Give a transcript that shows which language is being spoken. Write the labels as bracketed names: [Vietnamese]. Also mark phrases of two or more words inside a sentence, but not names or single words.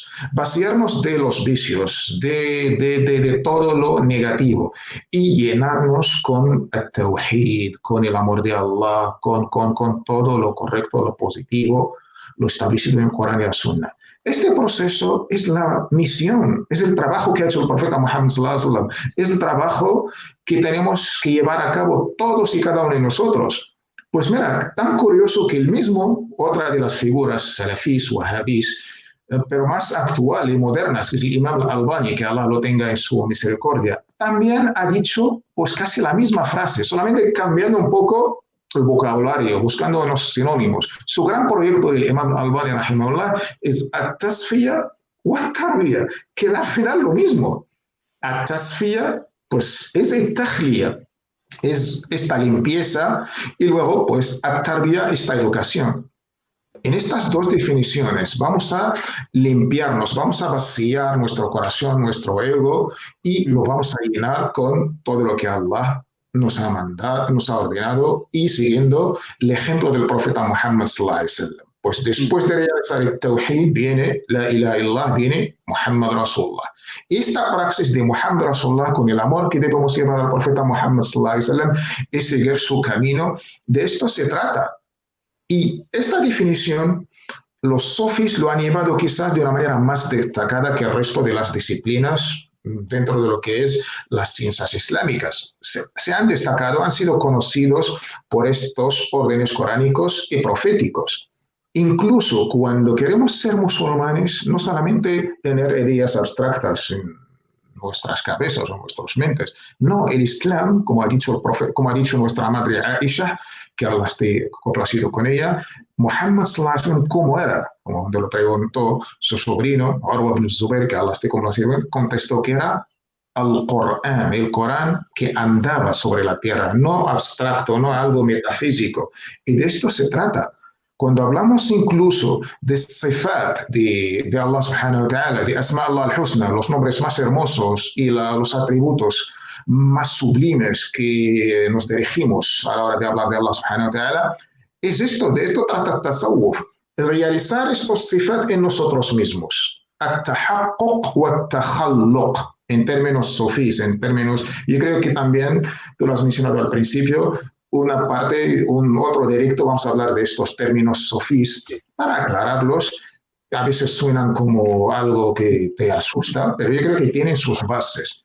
[Spanish] Vaciarnos de los vicios, de todo lo negativo y llenarnos con el tawhid, con el amor de Allah, con todo lo correcto, lo positivo, lo establecido en el Corán y la Sunna. Este proceso es la misión, es el trabajo que ha hecho el profeta Muhammad [Arabic] صلى الله عليه وسلم, [Spanish] es el trabajo que tenemos que llevar a cabo todos y cada uno de nosotros. Pues mira, tan curioso que el mismo, otra de las figuras salafís, wahabís, pero más actual y modernas, que es el Imam al-Albani, que Allah lo tenga en su misericordia, también ha dicho pues casi la misma frase, solamente cambiando un poco el vocabulario, buscando unos sinónimos. Su gran proyecto del Imam al-Albani, rahimahullah, [Arabic] es التصفية والتربية, [Spanish] que es al final lo mismo. At-tasfiya, pues es el tahliya, es esta limpieza, y luego, pues, at-tarbiya, esta educación. En estas dos definiciones vamos a limpiarnos, vamos a vaciar nuestro corazón, nuestro ego, y lo vamos a llenar con todo lo que Allah nos ha mandado, nos ha ordenado, y siguiendo el ejemplo del profeta Muhammad [Arabic] صلى الله عليه وسلم. [Spanish] Pues después de realizar el tawhid viene [Arabic] لا إله إلا الله, [Spanish] viene [Arabic] محمد رسول الله. [Spanish] Esta praxis de [Arabic] محمد رسول الله, [Spanish] con el amor que debemos llevar al profeta Muhammad [Arabic] صلى الله عليه وسلم, [Spanish] es seguir su camino. De esto se trata. Y esta definición, los sufís lo han llevado quizás de una manera más destacada que el resto de las disciplinas dentro de lo que es las ciencias islámicas. Se han destacado, han sido conocidos por estos órdenes coránicos y proféticos. Incluso cuando queremos ser musulmanes, no solamente tener ideas abstractas en nuestras cabezas o nuestras mentes. No, el Islam, como ha dicho el profeta, como ha dicho nuestra madre Aisha, que Allah esté complacido con ella, [Arabic] محمد صلى الله عليه وسلم, [Spanish] ¿cómo era? Cuando le preguntó su sobrino, Urwa ibn Zubair, que Allah esté complacido, contestó que era al Corán, el Corán que andaba sobre la tierra, no abstracto, no algo metafísico. Y de esto se trata. Cuando hablamos incluso de sifat de [Arabic] الله سبحانه وتعالى, [Spanish] de [Arabic] أسماء الله الحسنى, [Spanish] los nombres más hermosos y los atributos más sublimes que nos dirigimos a la hora de hablar de [Arabic] الله سبحانه وتعالى, [Spanish] es esto, de esto trata Tasawwuf, realizar estos sifat en nosotros mismos. [Arabic] التحقق والتخلق, [Spanish] en términos sufís, en términos, yo creo que también, tú lo has mencionado al principio, una parte, otro directo, vamos a hablar de estos términos sufís para aclararlos. A veces suenan como algo que te asusta, pero yo creo que tienen sus bases.